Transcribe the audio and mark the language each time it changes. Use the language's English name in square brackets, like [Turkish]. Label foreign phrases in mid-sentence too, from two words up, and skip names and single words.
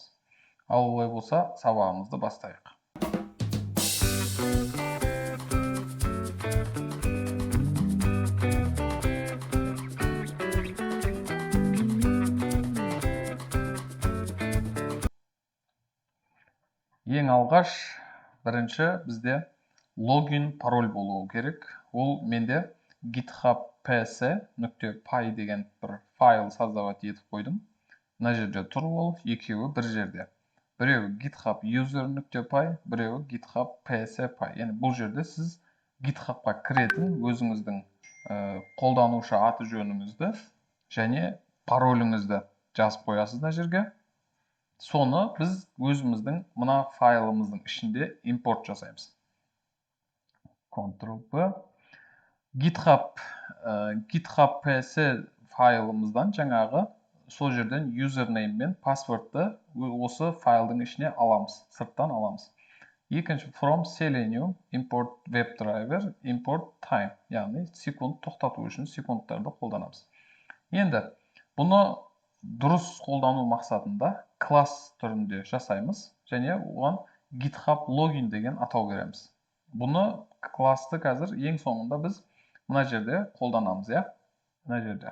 [Kazakh] Ал олай болса, сабағымызды бастайық. Ең алғаш, бірінші бізде логин пароль болуы керек. Ол менде GitHub ps.py деген бір файл создавать етіп қойдым. Мына жерде тұр ол, екеуі бір жерде. Біреуі GitHub user.py, біреуі GitHub ps.py. Яғни бұл жерде сіз GitHubқа кіретін өзіңіздің қолданушы аты жөніңізді және пароліңізді жазып қоясыз мына жерге. Соны біз өзіміздің мына файлымыздың ішінде импорт жасаймыз. Ctrl+V. GitHub ps файлымыздан жаңағы сол жерден username мен паспортты осы файлдың ішіне аламыз, сырттан аламыз. [English] Екінші from Selenium import WebDriver import time, [Kazakh] яғни секунд тоқтату үшін секундтарды қолданамыз. Енді бұны дұрыс қолдану мақсатында класс түрінде жасаймыз және оған GitHub login деген атау береміз. Бұны классты қазір ең соңында біз мына жерде қолданамыз, мына жерде.